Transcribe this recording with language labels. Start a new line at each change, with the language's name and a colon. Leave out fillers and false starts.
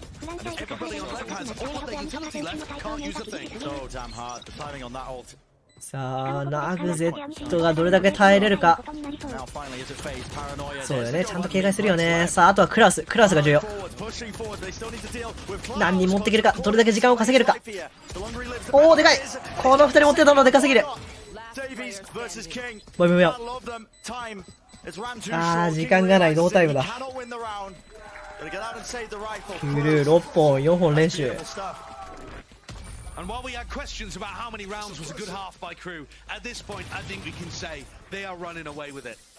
English: And everybody on left has all of their utility left, can't use a thing. So damn hard. The timing on that ult.
Japanese: さあ、ナグゼットがどれだけ耐えれるか。
English: Now finally is it phase paranoia.
Japanese: そうだよね、ちゃんと警戒するよね。さあ、あとはクラスが重要。
English: Pushing forward, they still need to deal with
Japanese: 何人持っていけるか、どれだけ時間を稼げるか。おお、でかい。この2人持ってたのでかすぎる。
English: Davies versus King.
Japanese: もうやめよ
English: I love them. Time. It's ran too う。ああ、 short.
Japanese: 時間がない、ノータイムだ。
English: Cannot win the round. Gotta get out and save the rifle.
Japanese: クルー6本、4本練習。
English: And while we had questions about how many rounds was a good half by crew, at this point I think we can say they are running away with it.